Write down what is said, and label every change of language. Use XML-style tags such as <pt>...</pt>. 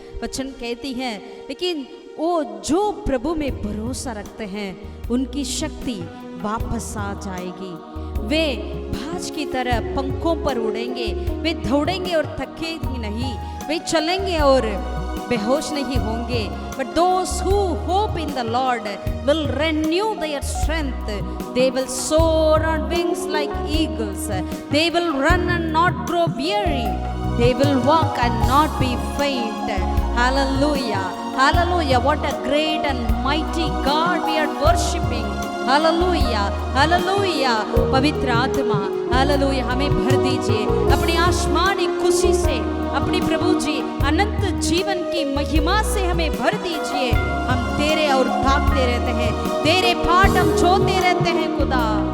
<hi>वचन कहती है, लेकिन वो जो प्रभु में भरोसा रखते हैं उनकी शक्ति वापस आ जाएगी। वे बाज की तरह पंखों पर उड़ेंगे, वे दौड़ेंगे और थकेंगे नहीं, वे चलेंगे और बेहोश नहीं होंगे।</hi> <en>But those who hope in the Lord will renew their strength. They will soar on wings like eagles. They will run and not grow weary. They will walk and not be faint. Hallelujah. Hallelujah. What a great and mighty God we are worshipping.</en> <hi>Hallelujah, hallelujah. पवित्र आत्मा hallelujah हमें भर दीजिए अपनी आसमानी खुशी से, अपनी प्रभु जी अनंत जीवन की महिमा से हमें भर दीजिए। हम तेरे और भागते रहते हैं, तेरे पाठ हम छोड़ते रहते हैं खुदा।</hi>